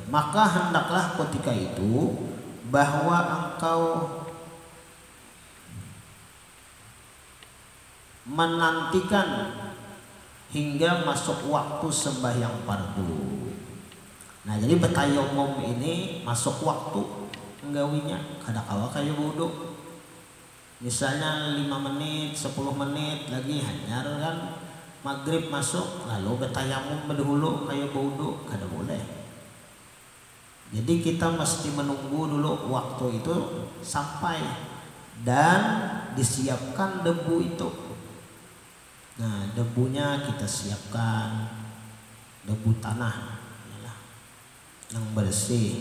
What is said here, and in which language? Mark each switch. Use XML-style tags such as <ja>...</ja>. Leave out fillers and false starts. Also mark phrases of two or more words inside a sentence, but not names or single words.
<id>Maka hendaklah ketika itu bahwa engkau menantikan hingga masuk waktu sembahyang fardu.</id> <bjn>Nah jadi bertayamum ini masuk waktu nggawinya, kada kawa kayak wudu. Misalnya 5 menit, 10 menit lagi hanyar kan maghrib masuk, lalu bertayamum berdahulu kayak wudu, kada boleh.</bjn> <id>Jadi kita mesti menunggu dulu waktu itu sampai dan disiapkan debu itu. Nah debunya kita siapkan debu tanah yang bersih.</id>